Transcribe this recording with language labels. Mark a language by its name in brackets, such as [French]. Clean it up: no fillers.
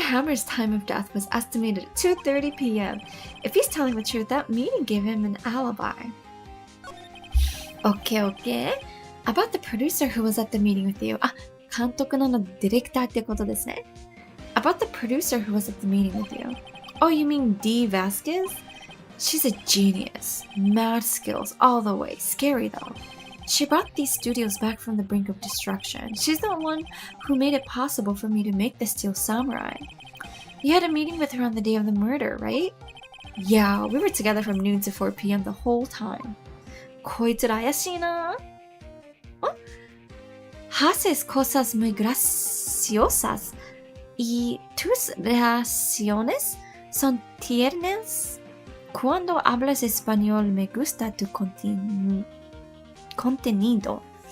[English] Hammer's time of death was estimated at 2:30 p.m. If he's telling the truth, that meeting gave him an alibi. Okay. About the producer who was at the meeting with you. [Japanese] 監督なのでディレクターってことですね。 [English] About the producer who was at the meeting with you. Oh, you mean Dee Vasquez? She's a genius. Mad skills all the way. Scary though. She brought these studios back from the brink of destruction. She's the one who made it possible for me to make the Steel Samurai. You had a meeting with her on the day of the murder, right? Yeah, we were together from noon to 4 p.m. the whole time. [Japanese] こいつら怪しいな。 [Spanish] Haces cosas muy graciosas y tus reacciones son tiernas. Cuando hablas español me gusta tu contenido.